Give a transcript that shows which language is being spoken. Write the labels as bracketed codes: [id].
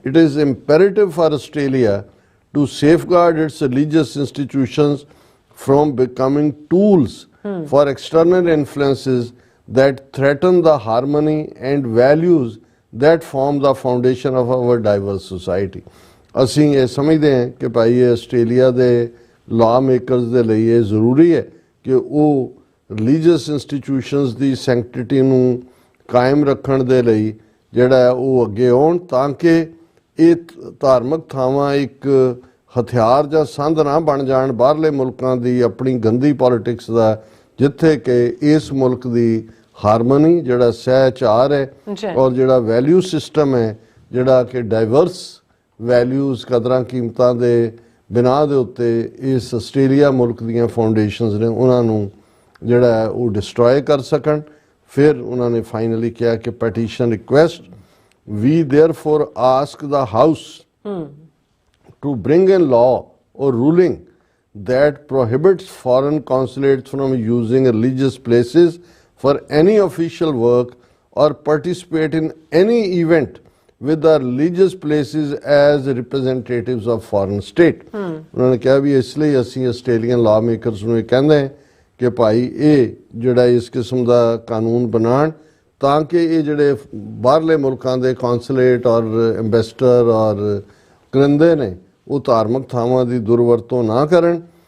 [en] It is imperative for Australia to safeguard its religious institutions from becoming tools for external influences that threaten the harmony and values that form the foundation of our diverse society. [pa] ਅਸੀਂ ਇਹ ਸਮਝਦੇ ਹਾਂ ਕਿ ਭਾਈ ਇਹ Australia ਦੇ ਲਾ makers ਦੇ ਲਈ ਇਹ ਜ਼ਰੂਰੀ ਹੈ ਕਿ ਉਹ ਰਿਲੀਜੀਅਸ ਇੰਸਟੀਟਿਊਸ਼ਨਸ ਦੀ ਸੈਂਕਟਿਟੀ ਨੂੰ ਕਾਇਮ ਰੱਖਣ ਦੇ ਲਈ ਜਿਹੜਾ ਹੈ ਉਹ ਅੱਗੇ ਆਉਣ, ਤਾਂ ਕਿ ਇਹ ਧਾਰਮਿਕ ਥਾਵਾਂ ਇੱਕ ਹਥਿਆਰ ਜਾਂ ਸੰਦ ਨਾ ਬਣ ਜਾਣ ਬਾਹਰਲੇ ਮੁਲਕਾਂ ਦੀ ਆਪਣੀ ਗੰਦੀ ਪੋਲਿਟਿਕਸ ਦਾ, ਜਿੱਥੇ ਕਿ ਇਸ ਮੁਲਕ ਦੀ ਹਾਰਮਨੀ, ਜਿਹੜਾ ਸਹਿਚਾਰ ਹੈ ਔਰ ਜਿਹੜਾ ਵੈਲਿਊ ਸਿਸਟਮ ਹੈ, ਜਿਹੜਾ ਕਿ ਡਾਈਵਰਸ ਵੈਲਿਊਜ਼ ਕਦਰਾਂ ਕੀਮਤਾਂ ਦੇ ਬਿਨਾਂ ਦੇ ਉੱਤੇ ਇਸ ਆਸਟ੍ਰੇਲੀਆ ਮੁਲਕ ਦੀਆਂ ਫਾਊਂਡੇਸ਼ਨਸ ਨੇ, ਉਹਨਾਂ ਨੂੰ ਜਿਹੜਾ ਹੈ ਉਹ ਡਿਸਟਰੋਏ ਕਰ ਸਕਣ। ਫਿਰ ਉਹਨਾਂ ਨੇ ਫਾਈਨਲੀ ਕਿਹਾ ਕਿ [en] Petition request ਵੀ therefore ask the house to bring in law or ruling that prohibits foreign consulates from using religious places for any official work or participate in any event with the religious places as representatives of foreign state. [hi] उन्होंने कहा भी इसलिए [pa] ਅਸੀਂ Australian ਲਾ makers ਨੂੰ ਇਹ ਕਹਿੰਦੇ ਹਾਂ ਕਿ ਭਾਈ ਇਹ ਜਿਹੜਾ ਇਸ ਕਿਸਮ ਦਾ ਕਾਨੂੰਨ ਬਣਾਉਣ, ਤਾਂ ਕਿ ਇਹ ਜਿਹੜੇ ਬਾਹਰਲੇ ਮੁਲਕਾਂ ਦੇ ਕੌਂਸੂਲੇਟ ਔਰ ਐਂਬੈਸਡਰ ਔਰ ਕਰਿੰਦੇ ਨੇ ਉਹ ਧਾਰਮਿਕ ਥਾਵਾਂ ਦੀ ਦੁਰਵਰਤੋਂ ਨਾ ਕਰਨ।